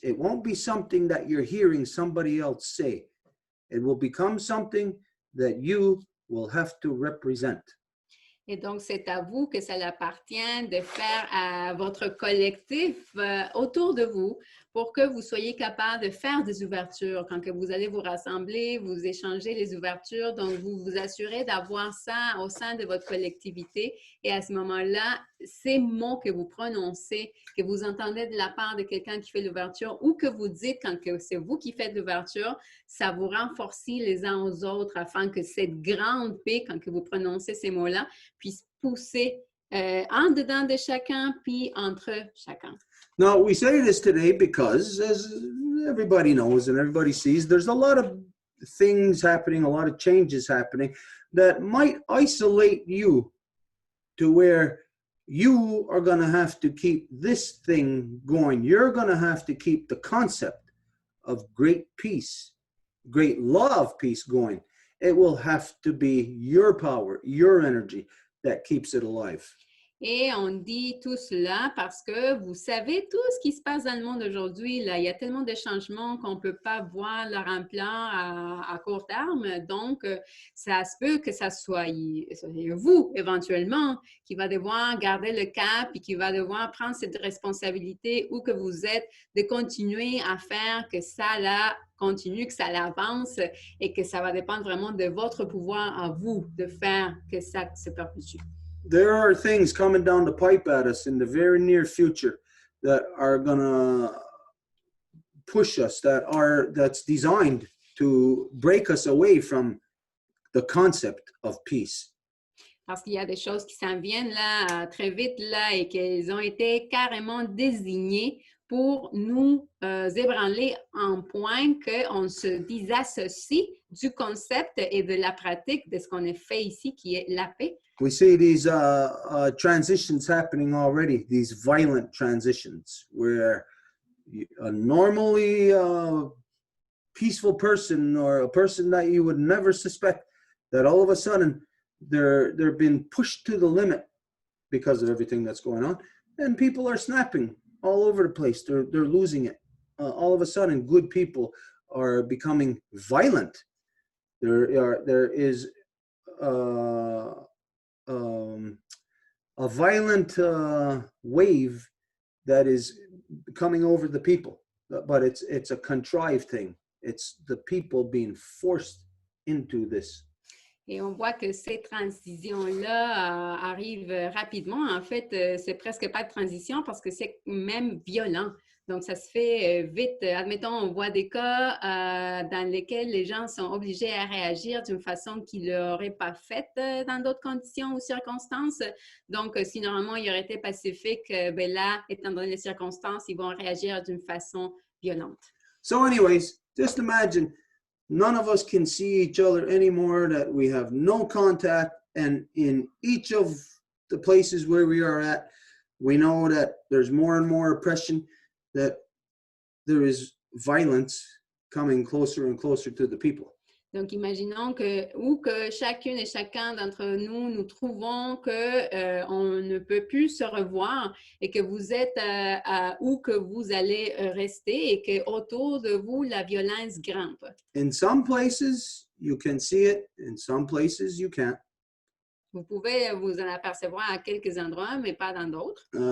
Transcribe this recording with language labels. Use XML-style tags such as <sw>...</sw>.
<en>It won't be something that you're hearing somebody else say. It will become something that you will have to represent.</en> <fr>Et donc, c'est à vous que ça appartient de faire à votre collectif autour de vous pour que vous soyez capable de faire des ouvertures. Quand que vous allez vous rassembler, vous échangez les ouvertures, donc vous vous assurez d'avoir ça au sein de votre collectivité. Et à ce moment-là, ces mots que vous prononcez, que vous entendez de la part de quelqu'un qui fait l'ouverture ou que vous dites quand c'est vous qui faites l'ouverture, ça vous renforce les uns aux autres afin que cette grande paix, quand que vous prononcez ces mots-là, puisse pousser en dedans de chacun, puis entre chacun.</fr> <en>Now, we say this today because, as everybody knows and everybody sees, there's a lot of things happening, a lot of changes happening that might isolate you to where you are going to have to keep this thing going. You're going to have to keep the concept of great peace, great love, peace going. It will have to be your power, your energy that keeps it alive.</en> <fr>Et on dit tout cela parce que vous savez tout ce qui se passe dans le monde aujourd'hui. Là, il y a tellement de changements qu'on ne peut pas voir leur ampleur à court terme. Donc, ça se peut que ça soit vous, éventuellement, qui va devoir garder le cap et qui va devoir prendre cette responsabilité où que vous êtes de continuer à faire que ça là continue, que ça avance et que ça va dépendre vraiment de votre pouvoir à vous de faire que ça se perpétue.</fr> <en>There are things coming down the pipe at us in the very near future that are gonna push us, that's designed to break us away from the concept of peace.</en> <fr>Parce qu'il y a des choses qui s'en viennent là très vite là et qu'elles ont été carrément désignées pour nous ébranler en point qu'on se désassocie du concept et de la pratique de ce qu'on a fait ici, qui est la paix.</fr> <en>We see these transitions happening already, these violent transitions, where a normally peaceful person or a person that you would never suspect, that all of a sudden they're being pushed to the limit because of everything that's going on, and people are snapping all over the place. They're losing it. All of a sudden, good people are becoming violent. There is a violent wave that is coming over the people, but it's a contrived thing. It's the people being forced into this.</en> <fr>Et on voit que ces transitions-là arrivent rapidement. En fait, c'est presque pas de transition parce que c'est même violent. Donc, ça se fait vite. Admettons, on voit des cas dans lesquels les gens sont obligés à réagir d'une façon qu'ils ne l'auraient pas faite dans d'autres conditions ou circonstances. Donc, si normalement, il aurait été pacifique, ben là, étant donné les circonstances, ils vont réagir d'une façon violente.</fr> <en>So anyways, just imagine none of us can see each other anymore, that we have no contact, and in each of the places where we are at, we know that there's more and more oppression, that there is violence coming closer and closer to the people.</en> <fr>Donc, imaginons que chacune et chacun d'entre nous, nous trouvons que on ne peut plus se revoir et que vous êtes où que vous allez rester et que autour de vous, la violence grimpe.</fr> <en>In some places, you can see it. In some places, you can't.</en> <fr>Vous pouvez vous en apercevoir à quelques endroits, mais pas dans d'autres.</fr>